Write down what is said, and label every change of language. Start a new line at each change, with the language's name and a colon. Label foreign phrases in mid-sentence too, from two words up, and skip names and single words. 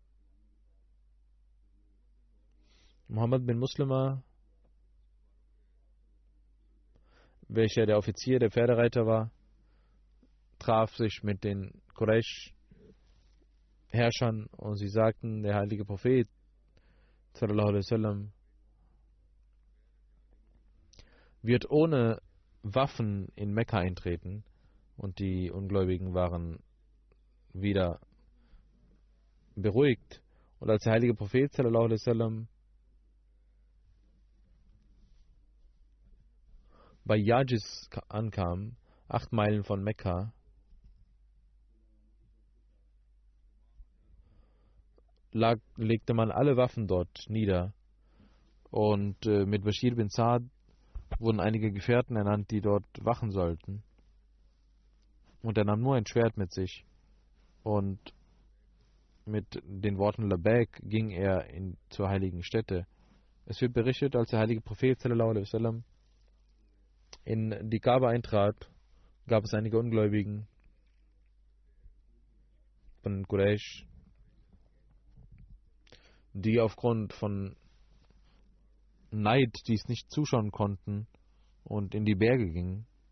German: Muhammad bin Muslima, welcher der Offizier der Pferdereiter war, traf sich mit den Quraysh-Herrschern und sie sagten, der heilige Prophet
Arabic: صلى الله عليه وسلم
German: wird ohne Waffen in Mekka eintreten, und die Ungläubigen waren wieder beruhigt. Und als der heilige Prophet
Arabic: صلى الله عليه وسلم
German: bei Yajis ankam, 8 Meilen von Mekka, legte man alle Waffen dort nieder. Und mit Bashir bin Saad wurden einige Gefährten ernannt, die dort wachen sollten. Und er nahm nur ein Schwert mit sich. Und mit den Worten Labbaik ging er zur heiligen Stätte. Es wird berichtet, als der heilige Prophet
Arabic: صلى الله عليه وسلم
German: in die Kaaba eintrat, gab es einige Ungläubigen von Quraysh, die aufgrund von Neid dies nicht zuschauen konnten und in die Berge gingen.